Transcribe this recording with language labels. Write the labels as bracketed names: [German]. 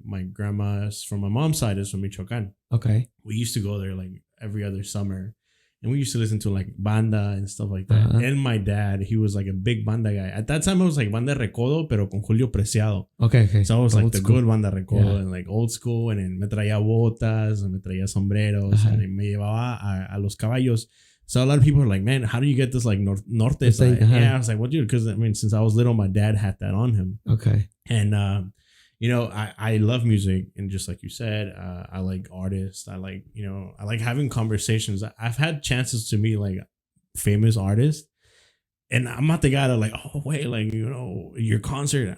[English] My grandma's from my mom's side is from Michoacan. Okay. We used to go there like every other summer. And we used to listen to like banda and stuff like that. Uh-huh. And my dad, he was like a big banda guy. At that time, it was like Banda Recodo, [Spanish] pero con [English] Julio Preciado. Okay. So I was like the good Banda Recodo and like old school. And then [Spanish] me traía botas, and me traía sombreros, uh-huh. And me llevaba a los caballos. [English] So a lot of people are like, man, how do you get this like norte side? Uh-huh. Yeah, I was like, what, dude? Because since I was little, my dad had that on him. Okay. And I love music, and just like you said, I like artists. I like I like having conversations. I've had chances to meet like famous artists, and I'm not the guy that like, oh wait, like your concert.